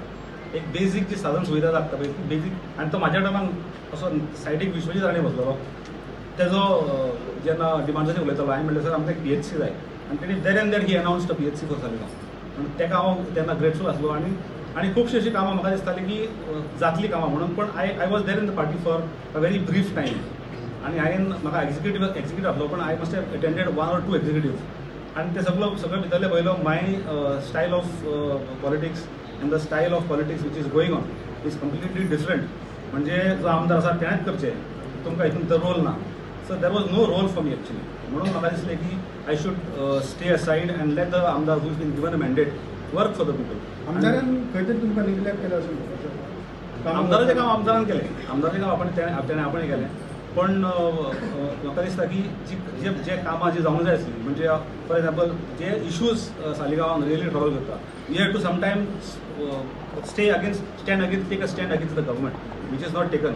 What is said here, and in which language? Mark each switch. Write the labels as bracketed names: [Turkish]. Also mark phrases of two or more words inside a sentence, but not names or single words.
[Konkani] एक बेजीक जी साधन सुविधा लागता पळय ती बेजीक. आनी तो म्हाज्या टायमान असो सायडीक विश्वजीत राणे बसलेलो, तेजो जेन्ना डिमांड्साचेर उलयतालो हांवें म्हणलें सर आमकां एक PHC जाय, आनी तेणी [English] then and there he announced PHC for Saligao. [Konkani] म्हणून तेका हांव तेन्ना ग्रेटफूल आसलो. आनी खुबशीं अशीं कामां म्हाका दिसतालीं की जातली कामां म्हणून, पण [English] I was there in the party for a very brief time. [Konkani] आनी म्हाका एक्झिक्युटीव आसलो, [English] पण I must have attended 1 or 2 executive. [Konkani] आनी ते सगळें भितरले पयलो [English] my style of politics and the style of politics which is going on is completely different. [Konkani] म्हणजे जो आमदार आसा तेणेच करचे, तुमकां हितून तो रोल ना. [English] So there was no role for me actually. [Konkani] म्हणून म्हाका दिसलें की [English] I should stay aside and let the आमदार who is been given a mandate work for the people. [Konkani] आमदारान खंय तरी तुमकां निग्लेक्ट केला अशें? आमदाराचें काम आमदारान केलें, आमदाराचें काम तेणें आपण केलें, पण म्हाका दिसता की जे कामां जी जावंक जाय आसली, म्हणजे [English] for example [Konkani] जे इश्यूज सालिगांवान [English] really trouble [Konkani] करता, [English] We have to sometimes take a stand against the government which is not taken.